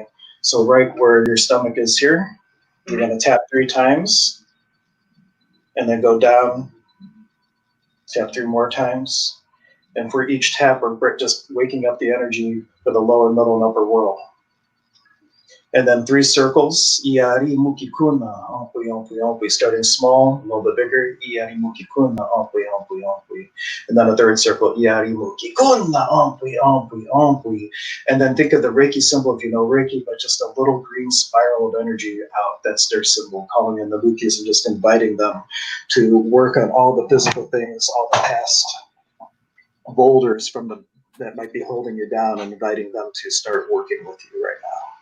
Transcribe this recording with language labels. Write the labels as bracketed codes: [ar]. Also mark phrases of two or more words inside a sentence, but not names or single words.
[en] So right where your stomach is here, you're going to tap 3 times, and then go down, tap 3 more times. And for each tap, we're just waking up the energy for the lower, middle, and upper world. And then 3 circles, Iari Mukikuna, Ompui, Ompui, Ompui, starting small, a little bit bigger, Iari Mukikuna, Ompui, Ompui, Ompui. And then a 3rd circle, Iari Mukikuna, Ompui, Ompui, Ompui. And then think of the Reiki symbol, if you know Reiki, but just a little green spiral of energy out. That's their symbol, calling in the Mukis and just inviting them to work on all the physical things, all the past boulders that might be holding you down, and inviting them to start working with you right now.